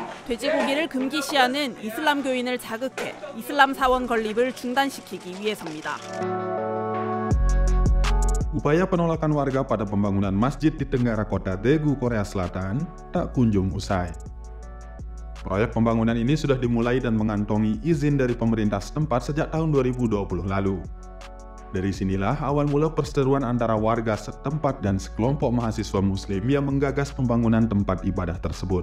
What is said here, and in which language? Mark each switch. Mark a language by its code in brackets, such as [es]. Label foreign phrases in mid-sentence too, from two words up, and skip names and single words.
[ko] 돼지고기를 금기시하는 이슬람 교인을 자극해 이슬람 사원 건립을 중단시키기 위해서입니다. [id] Upaya penolakan warga pada pembangunan masjid di tenggara kota Daegu, Korea Selatan tak kunjung usai. Proyek pembangunan ini sudah dimulai dan mengantongi izin dari pemerintah setempat sejak tahun 2020 lalu. Dari sinilah awal mula perseteruan antara warga setempat dan sekelompok mahasiswa muslim yang menggagas pembangunan tempat ibadah tersebut.